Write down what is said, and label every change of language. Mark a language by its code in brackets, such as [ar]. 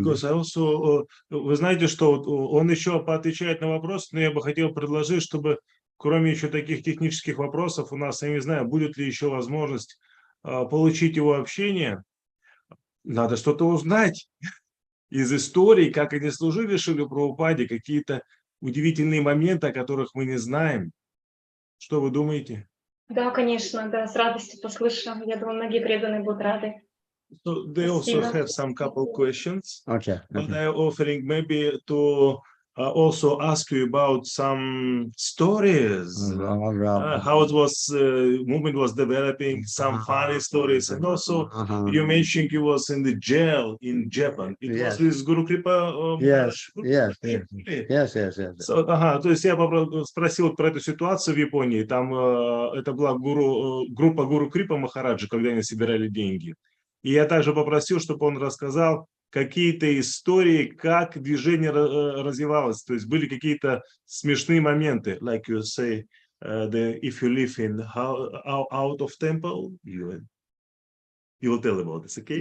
[en] Because I also, [ru] вы знаете, что он еще поотвечает на вопрос, но я бы хотел предложить, чтобы кроме еще таких технических вопросов у нас, я не знаю, будет ли еще возможность получить его общение. Надо что-то узнать из истории, как они служили Шриле Прабхупаде, какие-то удивительные моменты, о которых мы не знаем. Что вы думаете? Да, конечно, да, с радостью послушаем. Я думаю, многие преданные будут рады. [en] So they also have some couple questions, Okay. but I'm offering maybe to also ask you about some stories, how it was, movement was developing, some funny stories, and also you mentioned you was in the jail in Japan. It was with Guru Kripa. Yes. [ru] So, то есть я спросил про эту ситуацию в Японии. Там это была группа Гуру Крипа Махараджа, когда они собирали деньги. И я также попросил, чтобы он рассказал какие-то истории, как движение развивалось. То есть были какие-то смешные моменты, like you say, if you live in out of temple, you will tell about this, okay?